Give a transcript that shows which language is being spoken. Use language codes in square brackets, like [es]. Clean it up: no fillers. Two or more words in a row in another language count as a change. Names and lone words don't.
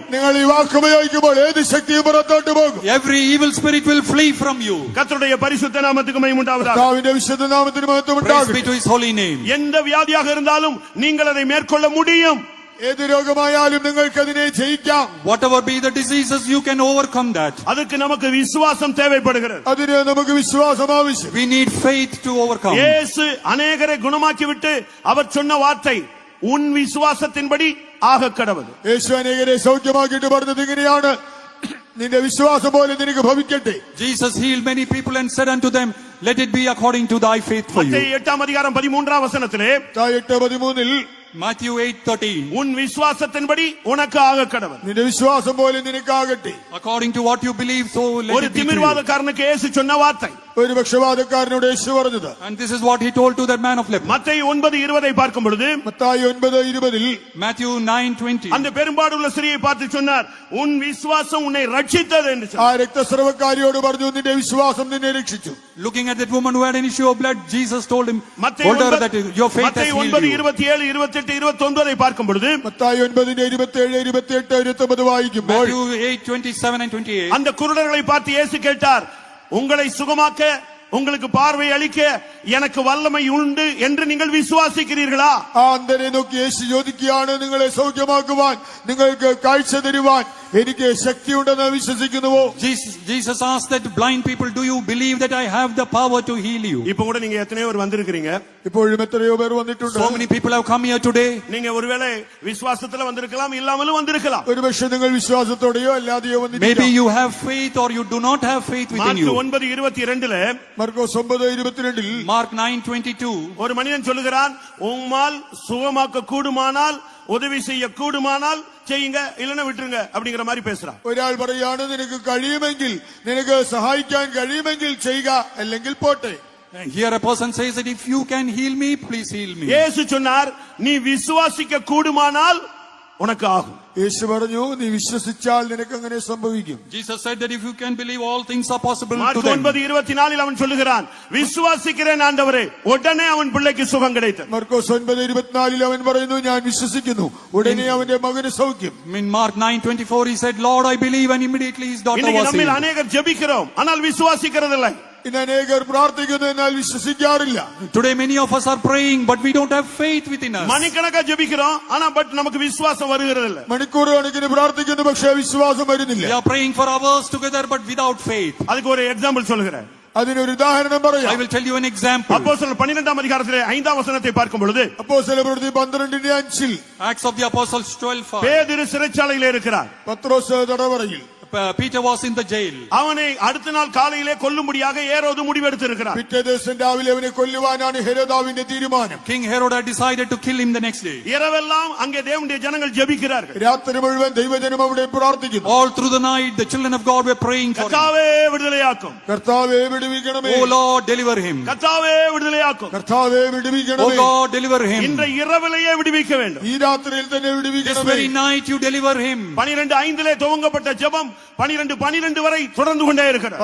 [ml] നിങ്ങൾ ഈ വാക്ക് ഉപയോഗിക്കുമ്പോൾ ഏത് ശക്തിയും പുറത്തോട്ട് പോകും. [en] Every evil spirit will flee from you. [ta] கர்த்தருடைய பரிசுத்த நாமத்துக்கு மகிமை உண்டாவதாக. [ml] കർത്താവിന്റെ വിശുദ്ധ നാമത്തിന് മഹത്വം [en] Praise be [ml] ഉണ്ടാകട്ടെ. [en] to his holy name. [ta] எந்த வியாதியாக இருந்தாலும் நீங்கள் அதை மேற்கொள்ள முடியும். [ml] ഏത് രോഗമായാലും നിങ്ങൾക്ക് അതിനെ ജയിക്കാം. [en] Whatever be the diseases, you can overcome that. [ta] அதுக்கு நமக்கு விசுவாசம் தேவைப்படுகிறது. [ml] അതിന് നമുക്ക് വിശ്വാസം ആവശ്യം. [en] We need faith to overcome. [ta] இயேசு அநேகரை குணமாக்கி விட்டு அவர் சொன்ன வார்த்தை, உன் விசுவாசத்தின்படி ஆக கடவுது. [ml] യേശു അനേകരെ സൗഖ്യമാക്കിയിട്ട് പറഞ്ഞത് ഇങ്ങനെയാണ്, നിന്റെ വിശ്വാസം പോലെ നിനക്ക് ഭവിക്കട്ടെ. [en] Jesus healed many people and said unto them, let it be according to thy faith for you. [ta] மத்தேயு 8-ம் அதிகாரம் 13-ம் வசனத்திலே, 8:13 [en] Matthew 8:13. [ta] உன் விசுவாசத்தின்படி உனக்கு ஆக கடவன். [ml] നിന്റെ വിശ്വാസം പോലെ നിനക്കാകട്ടെ. [en] According to what you believe, so let [ta] ஒரு [en] it be to you. [ta] திமிர்வாதக்காரனுக்கு இயேசு சொன்ன வார்த்தை. [ml] ഒരു പക്ഷപാതക്കാരനോട് യേശു പറഞ്ഞത്. [en] And this is what he told to that man of leper. [ta] மத்தேயு 9:20 பார்க்கும் பொழுது [ml] മത്തായി 9:20 [en] Matthew 9:20. [ta] அந்த பெரும்பாடுள்ள ஸ்திரியை பார்த்து சொன்னார், உன் விசுவாசம் உன்னை ரட்சித்தது என்று [ml] ആ [ta] சொன்னார். [ml] രക്തസ്രവക്കാരിയോട് പറഞ്ഞു നിന്റെ വിശ്വാസം നിന്നെ രക്ഷിച്ചു. [en] Looking at that woman who had an issue of blood, Jesus told him, [ta] மத்தேயு [en] told her that your faith has [ta] மத்தேயு [en] healed [ta] 9, [en] you. [ta] 27, 28, 29 பார்க்கும் பொழுது [ml] മത്തായി 9:27, 28, 29 വായിക്കുമ്പോൾ [en] Matthew 8:27 and 28. [ta] அந்த குருடர்களை பார்த்து இயேசு கேட்டார், உங்களை சுகமாக்க உங்களுக்கு பார்வை அளிக்க எனக்கு வல்லமை உண்டு என்று நீங்கள் விசுவாசிக்கிறீர்களா? [ml] ആ അന്ധനെ നോക്കി യേശു ചോദിക്കുകയാണ്, നിങ്ങളെ സൗഖ്യമാക്കുവാൻ, നിങ്ങൾക്ക് കാഴ്ച തരുവാൻ എനിക്ക് ശക്തിയുണ്ടെന്ന് വിശ്വസിക്കുന്നുവോ? [en] Jesus asked that blind people, do you believe that I have the power to heal you? [ta] இப்போ கூட நீங்க எத்தனையோ பேர் வந்திருக்கீங்க. [ml] ഇപ്പോഴും എത്രയോ പേർ വന്നിട്ടുണ്ട്. [en] So many people have come here today. [ta] நீங்க ஒருவேளை விசுவாசத்துல வந்திருக்கலாம், இல்லாமலும் வந்திருக்கலாம். [ml] ഒരുപക്ഷെ നിങ്ങൾ വിശ്വാസത്തോടെയോ അല്ലാതെയോ [en] Maybe [ml] വന്നിരിക്കാം. [en] you have faith or you do not have faith within [ta] மார்க் [en] you. [ta] 9:22 [ml] മർക്കോസ് 9:22 [en] Mark 9:22. [ta] ஒரு மனிதன் சொல்லுகிறான், உம்மால் சுகமாக்க கூடுமானால், உதவி செய்ய கூடுமானால் செய்யுங்க, இல்லைன்னா விட்டுருங்க அப்படிங்கிற மாதிரி பேசுறான். [ml] ഒരാൾ പറയാണ്, നിനക്ക് കഴിയുമെങ്കിൽ, നിനക്ക് സഹായിക്കാൻ കഴിയുമെങ്കിൽ ചെയ്യുക, അല്ലെങ്കിൽ പോട്ടെ. [en] Here a person says that if you can heal me, please heal me. [ta] இயேசு சொன்னார், நீ விசுவாசிக்க கூடுமானால் உனக்கு ஆகும். [ml] യേശു പറഞ്ഞു, നീ വിശ്വസിച്ചാൽ നിനക്ക് അങ്ങനെ സംഭവിക്കും. [en] Jesus said that if you can believe, all things are possible to [ta] மார்க் [en] them. [ta] 9:24 அவன் சொல்லுகிறான், விசுவாசிக்கிறேன் ஆண்டவரே, உடனே அவன் பிள்ளைக்கு சுகம் கிடைத்தது. [ml] മർക്കോസ് 9:24 അവൻ പറയുന്നു, ഞാൻ വിശ്വസിക്കുന്നു, ഉടനെ അവന്റെ മകന് സൗഖ്യം. [en] In Mark 9:24 he said, Lord, I believe, and immediately his daughter [ta] இன்னைக்கு [en] was [ta] நம்மில் [en] healed. [ta] அநேகர் ஜெபிக்கிறோம், ஆனால் விசுவாசிக்கிறதில்லை. [ml] ഇന്ന് അനേകർ പ്രാർത്ഥിക്കുന്നു, എന്നാൽ വിശ്വസിക്കാറില്ല. [en] Today many of us are praying, but we don't have faith within us. [ta] மணிக்கணக்கா ஜெபிக்கிறோம், ஆனா பட் நமக்கு விசுவாசம் வருகிறதில்லை. [ml] മണിക്കൂർ കണക്കിന് പ്രാർത്ഥിക്കുന്നു, പക്ഷേ വിശ്വാസം വരുന്നില്ല. [en] We are praying for hours together, but without faith. [ta] அதுக்கு ஒரு எக்ஸாம்பிள் சொல்லுகிறேன். [ml] അതിനൊരു ഉദാഹരണം [en] I [ml] പറയാം. [en] will tell you an example. [ta] அப்போஸ்தலர் 12ஆம் அதிகாரத்திலே 5ஆம் வசனத்தை பார்க்கும் பொழுது [ml] അപ്പോസ്തലപ്രവൃത്തി 12:5 [en] Acts of the Apostles 12:5. [ta] பேதுரு சிறைச்சாலையிலே இருக்கிறார். [ml] പത്രോസ് തടവറയിൽ, [en] Peter was in the jail. [ta] அவனை அடுத்த நாள் காலையிலே கொல்லும்படியாக ஏரோது முடிவெடுத்து இருக்கிறார். [ml] പിറ്റേ ദിവസം രാവിലെ അവനെ കൊല്ലുവാനാണ് ഹെരോദാവിന്റെ തീരുമാനം. [en] King Herod had decided to kill him the next day. [ta] இரவெல்லாம் அங்கே தேவனுடைய ஜனங்கள் ஜெபிக்கிறார்கள். [ml] രാത്രി മുഴുവൻ ദൈവജനം അവിടെ പ്രാർത്ഥിക്കുന്നു. [en] All through the night, the children of God were praying for him. [ta] கர்த்தாவே விடுதலையாக்கும், [ml] കർത്താവേ വിടുവിക്കണമേ, [en] Oh Lord, deliver him. [ta] கர்த்தாவே விடுதலையாக்கும், [ml] കർത്താവേ [en] Oh [ml] വിടുവിക്കണമേ, [en] God, deliver him. [ta] இன்ற இரவிலேயே விடுவிக்க வேண்டும். [ml] ഈ രാത്രിയിൽ തന്നെ [en] This [ml] വിടുവിക്കണമേ. [en] very night you deliver him. [ta] 12:5 துவங்கப்பட்ட ஜெபம் 12:12 வரை தொடர்ந்து கொண்டே இருக்கிறது.